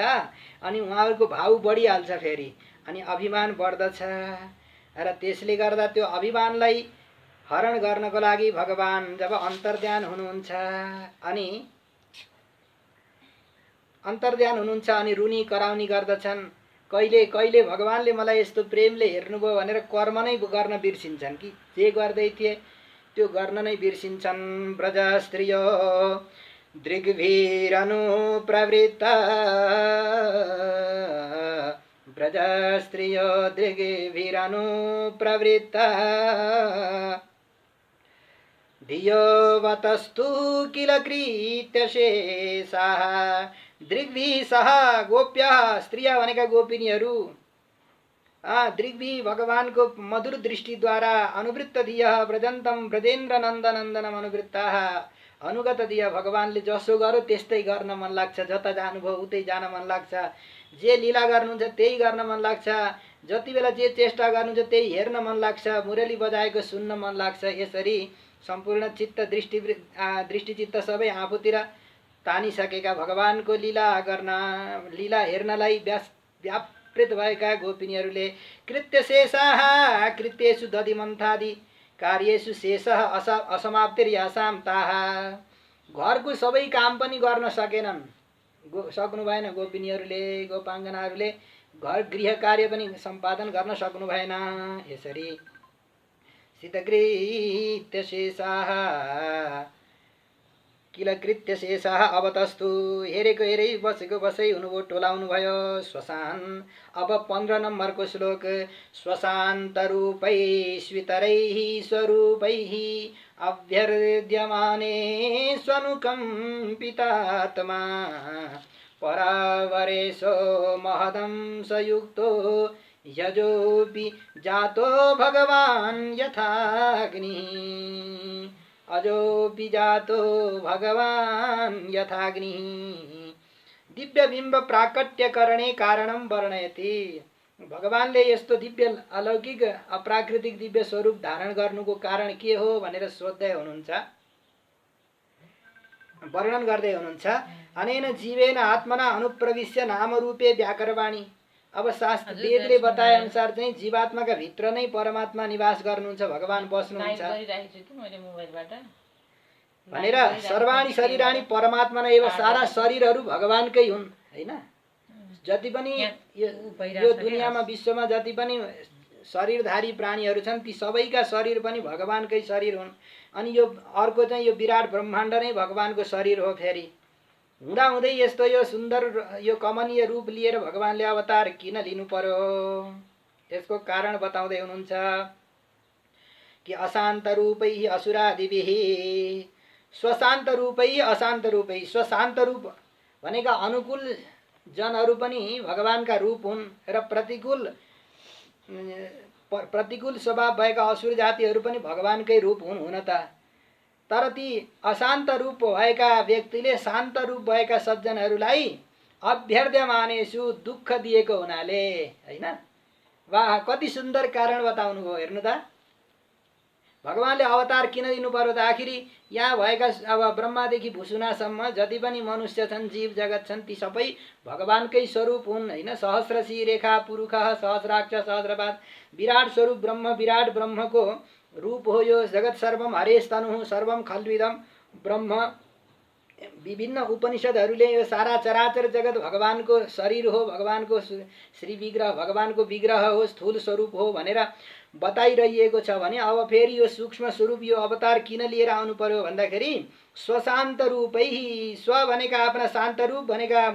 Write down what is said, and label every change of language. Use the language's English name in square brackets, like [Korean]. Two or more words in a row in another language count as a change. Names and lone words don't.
[Nepali] अनि उहाँहरूको भाव बढिहाल्छ फेरि, अनि अभिमान बढ्दछ र त्यसले गर्दा त्यो अभिमानलाई हरण गर्नको लागि भगवान जब अन्तर्ध्यान हुनुहुन्छ अनि रुनी कराउनी गर्दछन्। कहिले कहिले भगवानले मलाई यस्तो प्रेमले हेर्नुभयो भनेर कर्म नै गर्न बिर्सिन्छन् कि जे गर्दै थिए त्यो गर्न नै बिर्सिन्छन्। [Sanskrit] ब्रज स्त्रियो दृग्भिरनुप्रवृत्ता ब्रज स्त्रियो दृग्भिरनुप्रवृत्ता धियो वतस्तु किल कृत्यशेषाः। दृग्भिः सह गोप्यः, स्त्रिया [Nepali] भनेका गोपिनीहरू, [Sanskrit] दृग्भिः [Nepali] भगवानको मधुर दृष्टिद्वारा [Sanskrit] अनुवृत्त धियः व्रजन्तम ब्रजेन्द्र नन्दनन्दनम अनुवृत्ताः। अनुगत धिय [Nepali] भगवानले जसो गर्यो त्यस्तै गर्न मन लाग्छ, जता जानुभयो उतै जान मन लाग्छ, जे लीला गर्नुहुन्छ त्यही गर्न मन लाग्छ, जति बेला जे चेष्टा गर्नुहुन्छ त्यही हेर्न मन लाग्छ, मुरली बजाएको सुन्न मन लाग्छ। यसरी सम्पूर्ण चित्त दृष्टिचित्त सबै आफूतिर तानिसकेका भगवानको लीला हेर्नलाई व्यापृत भएका गोपिनीहरूले [Sanskrit] कृत्यशेषाः कृत्येषु दधिमन्थादि कार्येषु शेषः असमाप्तिर्यासां ताः। [Nepali] घरको सबै काम पनि गर्न सक्नु भएन गोपिनीहरूले, गोपाङ्गनाहरूले घर गृह कार्य पनि सम्पादन गर्न सक्नु भएन। [Sanskrit] यसरी सितकृत्यशेषाः किल कृत्यशेषाः अवतस्तु। [Nepali] हेरेको हेरै बसेको बसै हुनुभयो, टोलाउनु भयो। श्वसान अब 15 नम्बरको श्लोक। [Sanskrit] श्वशान्तरूपैश्वितरैः स्वरूपैः अभ्यर्द्यमाने स्वनुकम्पितात्मा परावरेशो महदंसयुक्तो यजोऽपि जातो भगवान् यथाग्निः अजोऽपि जातो भगवान् यथाग्निः। दिव्यबिम्ब प्राकट्यकरणे कारणं वर्णयति। [Nepali] भगवानले यस्तो दिव्य अलौकिक अप्राकृतिक दिव्य स्वरूप धारण गर्नुको कारण के हो भनेर सोध्दै हुनुहुन्छ, वर्णन गर्दै हुनुहुन्छ। [Sanskrit] अनेन जीवेन आत्मना अनुप्रविश्य नामरूपे व्याकरवाणी। [Nepali] अब शास्त्र वेदले बताए अनुसार चाहिँ जीवात्माका भित्र नै परमात्मा निवास गर्नुहुन्छ, भगवान बस्नुहुन्छ भनेर [Sanskrit] सर्वाणी शरीराणी परमात्मा नै एव। [Nepali] सारा शरीरहरू भगवानकै हुन् हैन। जति पनि यो दुनियाँमा विश्वमा जति पनि शरीरधारी प्राणीहरू छन् ती सबैका शरीर पनि भगवानकै शरीर हुन्। अनि यो अर्को चाहिँ यो विराट ब्रह्माण्ड नै भगवानको शरीर हो। फेरि हुँदाहुँदै यस्तो यो सुन्दर यो कमनीय रूप लिएर भगवानले अवतार किन लिनु पर्यो, यसको कारण बताउँदै हुनुहुन्छ कि [Sanskrit] अशान्त रूपैः असुरादिभिः स्वशान्त रूपैः अशान्त रूपैः। [Nepali] स्वशान्त रूप भनेका अनुकूल जनहरू पनि भगवानका रूप हुन् र प्रतिकूल प्रतिकूल स्वभाव भएका असुर जातिहरू पनि भगवानकै रूप हुन् हुन त। तर ती अशान्त रूप भएका व्यक्तिले शान्त रूप भएका सज्जनहरूलाई अभ्यर्थ्यमानेषु दुःख दिएको हुनाले, हैन? वाह, कति सुन्दर कारण बताउनु भयो हेर्नु त। भगवानले अवतार किन दिनु पर्यो त? आखिरी यहाँ भएका अब ब्रह्मादेखि भुसुनासम्म जति पनि मनुष्य छन्, जीव जगत छन्, ती सबै भगवानकै स्वरूप हुन्, हैन? [Sanskrit] सहस्रशी रेखा पुरुष सहस्राक्ष सहस्रपाद विराट स्वरूप ब्रह्म, [Nepali] विराट ब्रह्मको रूप हो यो। [Sanskrit] जगत सर्वम हरेश तनु सर्वम खल्विदम ब्रह्म। [Nepali] विभिन्न उपनिषदहरूले यो सारा चराचर जगत भगवानको शरीर हो, भगवानको श्री विग्रह, भगवानको विग्रह हो, स्थूल स्वरूप हो भनेर बताइरहेको छ भने अब फेरि यो सूक्ष्म स्वरूप, यो अवतार किन लिएर आउनु पर्यो भन्दाखेरि [Sanskrit] स्वशान्त रूपै, [Nepali] स्व भनेका आफ्ना शान्त रूप भनेका